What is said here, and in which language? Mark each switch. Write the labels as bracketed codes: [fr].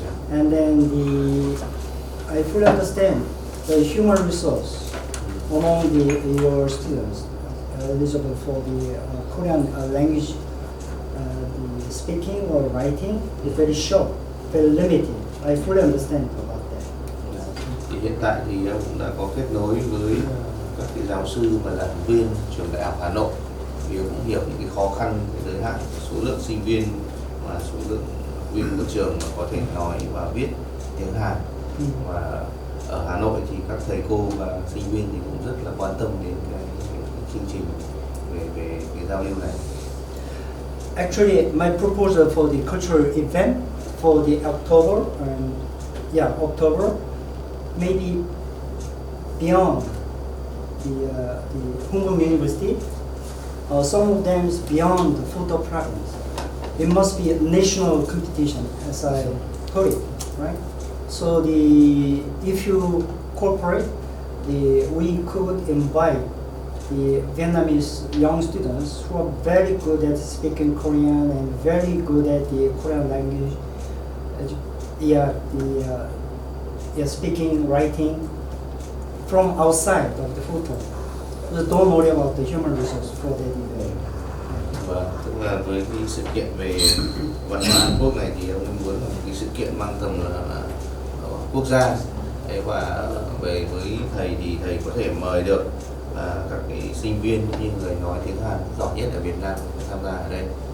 [en] And then I fully understand the human resource among your students eligible for the Korean language the speaking or writing is very short, very limited. I fully understand about that. [vi] Thì hiện tại thì em cũng đã có kết nối với các cái giáo sư và giảng viên trường Đại học Hà Nội, thì cũng hiểu những cái khó khăn, cái giới hạn số lượng sinh viên và số lượng học viên của trường mà có thể nói và viết tiếng Hàn. Và ở Hà Nội thì các thầy cô và sinh viên thì cũng rất là quan tâm đến cái chương trình về cái giao lưu này. [en] Actually, my proposal for the cultural event for the October, October, maybe beyond the Hùng University. Some of them is beyond the photo province. It must be a national competition, as I put it, right? So if you cooperate, we could invite the Vietnamese young students who are very good at speaking Korean and very good at the Korean language, speaking, writing, from outside of the photo. So don't worry about the human resource for that event. [vi] Vâng, tức là với cái sự kiện về văn hóa Hàn Quốc này thì ông muốn là một cái sự kiện mang tầm là quốc gia. Và về với thầy thì thầy có thể mời được các cái sinh viên như người nói tiếng Hàn giỏi nhất ở Việt Nam tham gia ở đây.